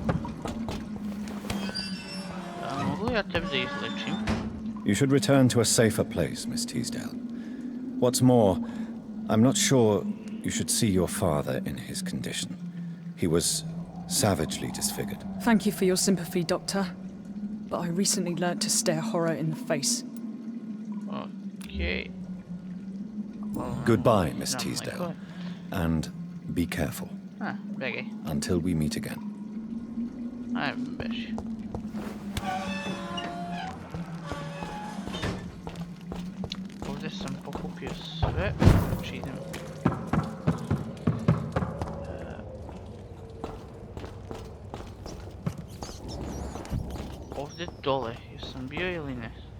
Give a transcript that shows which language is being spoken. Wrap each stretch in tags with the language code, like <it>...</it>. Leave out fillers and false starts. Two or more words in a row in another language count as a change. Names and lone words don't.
<sr>Mogu li ja tebe da izlečim?</sr> <en>You should return to a safer place, Miss Teasdale. What's more, I'm not sure you should see your father in his condition. He was savagely disfigured. Thank you for your sympathy, Doctor. But I recently learnt to stare horror in the face. Okay. Goodbye, Miss Teasdale. And be careful.</en> <sr>Begaj.</sr> <en>Until we meet again.</en> <sr>Ajde, beži. Ovdje sam pokupio sve, znači idem. Ovdje dole, jesam bio ili ne?</sr>